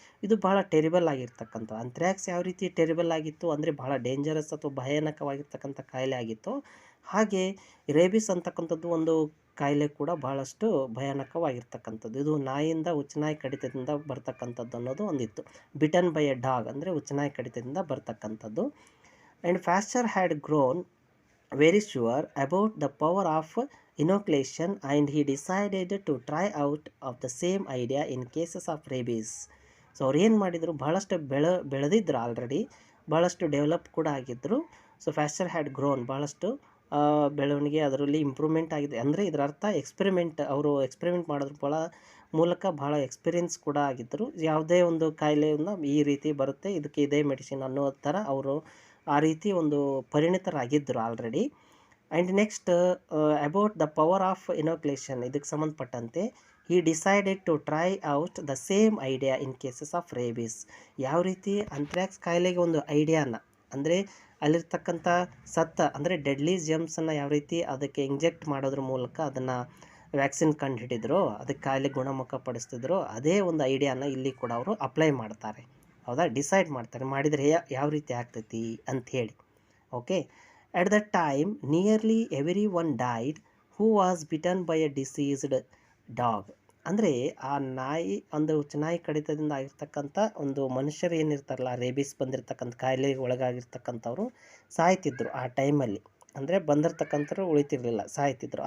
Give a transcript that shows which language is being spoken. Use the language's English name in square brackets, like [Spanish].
[Kannada] ಇದು ಭಾಳ ಟೆರಿಬಲ್ ಆಗಿರ್ತಕ್ಕಂಥ ಅಂಥ್ರಾಕ್ಸ್ ಯಾವ ರೀತಿ ಟೆರಿಬಲ್ ಆಗಿತ್ತು ಅಂದರೆ ಭಾಳ ಡೇಂಜರಸ್ ಅಥವಾ ಭಯಾನಕವಾಗಿರ್ತಕ್ಕಂಥ ಕಾಯಿಲೆ ಆಗಿತ್ತು, ಹಾಗೆ ರೇಬಿಸ್ ಅಂತಕ್ಕಂಥದ್ದು ಒಂದು ಕಾಯಿಲೆ ಕೂಡ ಭಾಳಷ್ಟು ಭಯಾನಕವಾಗಿರ್ತಕ್ಕಂಥದ್ದು. ಇದು ನಾಯಿಯಿಂದ ಉಚ್ಚನಾಯಿ ಕಡಿತದಿಂದ ಬರ್ತಕ್ಕಂಥದ್ದು ಅನ್ನೋದು ಒಂದಿತ್ತು. [English] bitten by a dog [Kannada] ಅಂದರೆ ಉಚ್ಚನಾಯಿ ಕಡಿತದಿಂದ ಬರ್ತಕ್ಕಂಥದ್ದು. [English] And Pasteur had grown very sure about the power of inoculation and he decided to try out of the same idea in cases of rabies. [Kannada] So ಅವ್ರು ಏನು ಮಾಡಿದರು, ಭಾಳಷ್ಟು ಬೆಳೆದಿದ್ರು ಆಲ್ರೆಡಿ, ಭಾಳಷ್ಟು ಡೆವಲಪ್ ಕೂಡ ಆಗಿದ್ದರು. [English] so Pasteur had grown, [Kannada] ಭಾಳಷ್ಟು ಬೆಳವಣಿಗೆ ಅದರಲ್ಲಿ ಇಂಪ್ರೂವ್ಮೆಂಟ್ ಆಗಿದೆ. ಅಂದರೆ ಇದರ ಅರ್ಥ ಅವರು ಎಕ್ಸ್ಪೆರಿಮೆಂಟ್ ಮಾಡೋದ್ರ ಮೂಲಕ ಭಾಳ ಎಕ್ಸ್ಪೀರಿಯನ್ಸ್ ಕೂಡ ಆಗಿದ್ದರು. ಯಾವುದೇ ಒಂದು ಕಾಯಿಲೆಯನ್ನು ಈ ರೀತಿ ಬರುತ್ತೆ, ಇದಕ್ಕೆ ಇದೇ ಮೆಡಿಸಿನ್ ಅನ್ನೋ ಥರ ಅವರು ಆ ರೀತಿ ಒಂದು ಪರಿಣಿತರಾಗಿದ್ದರು already. [English] and next about the power of inoculation, [Kannada] ಇದಕ್ಕೆ ಸಂಬಂಧಪಟ್ಟಂತೆ [English] he decided to try out the same idea in cases of rabies. [Kannada] ಯಾವ ರೀತಿ ಅಂಥ್ರಾಕ್ಸ್ ಕಾಯಿಲೆಗೆ ಒಂದು ಐಡಿಯಾನ ಅಂದರೆ ಅಲ್ಲಿರ್ತಕ್ಕಂಥ ಅಂದರೆ ಡೆಡ್ಲಿ ಜೆಮ್ಸನ್ನು ಯಾವ ರೀತಿ ಅದಕ್ಕೆ ಇಂಜೆಕ್ಟ್ ಮಾಡೋದ್ರ ಮೂಲಕ ಅದನ್ನು ವ್ಯಾಕ್ಸಿನ್ ಕಂಡುಹಿಡಿದ್ರು, ಅದಕ್ಕೆ ಕಾಯಿಲೆ ಗುಣಮುಖ ಪಡಿಸ್ತಿದ್ರು, ಅದೇ ಒಂದು ಐಡಿಯಾನ ಇಲ್ಲಿ ಕೂಡ ಅವರು ಅಪ್ಲೈ ಮಾಡ್ತಾರೆ. ಹೌದಾ, ಡಿಸೈಡ್ ಮಾಡ್ತಾರೆ, ಮಾಡಿದರೆ ಯಾವ ರೀತಿ ಆಗ್ತೈತಿ ಅಂಥೇಳಿ. [English] Okay. At that time, nearly everyone died who was bitten by a diseased dog. [Kannada] ಅಂದರೆ ಆ ನಾಯಿ ಒಂದು ಉಚ್ಚನಾಯಿ ಕಡಿತದಿಂದ ಆಗಿರ್ತಕ್ಕಂಥ ಒಂದು ಮನುಷ್ಯರು ಏನಿರ್ತಾರಲ್ಲ, ರೇಬಿಸ್ ಬಂದಿರತಕ್ಕಂಥ ಕಾಯಿಲೆಗೆ ಒಳಗಾಗಿರ್ತಕ್ಕಂಥವ್ರು ಸಾಯ್ತಿದ್ರು ಆ ಟೈಮಲ್ಲಿ. ಅಂದರೆ ಬಂದಿರತಕ್ಕಂಥವ್ರು ಉಳಿತಿರಲಿಲ್ಲ, ಸಾಯ್ತಿದ್ರು.